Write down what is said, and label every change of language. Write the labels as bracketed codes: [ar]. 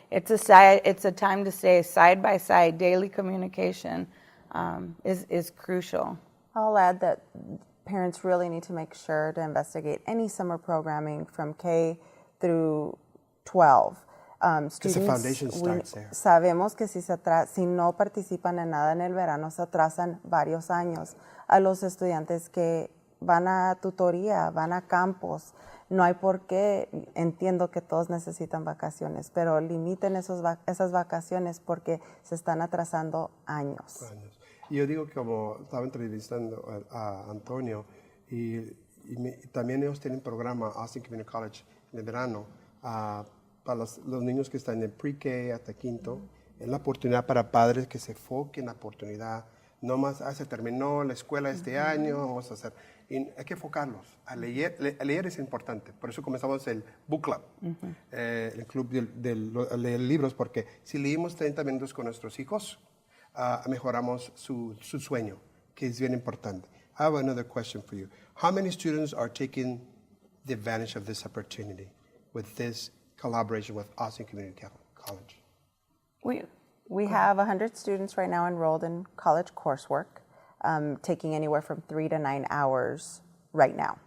[en] It's a time to stay side by side. Daily communication is crucial. I'll add that parents really need to make sure to investigate any summer programming from K through 12. Because the foundation starts there. [es] Sabemos que si no participan en nada en el verano, se atrasan varios años. A los estudiantes que van a tutoría, van a campos, no hay por qué, entiendo que todos necesitan vacaciones, pero limiten esas vacaciones porque se están atrasando años. Yo digo que como estaba entrevistando a Antonio y también ellos tienen programa Austin Community College en el verano para los niños que están en pre-K hasta quinto. Es la oportunidad para padres que se enfoquen en la oportunidad. No más, se terminó la escuela este año, vamos a hacer. Y hay que enfocarlos. A leer es importante. Por eso comenzamos el book club, el club de leer libros, porque si leímos 30 minutos con nuestros hijos, mejoramos su sueño, que es bien importante. [en] I have another question for you. How many students are taking the advantage of this opportunity with this collaboration with Austin Community College? We have 100 students right now enrolled in college coursework, taking anywhere from 3 to 9 hours right now.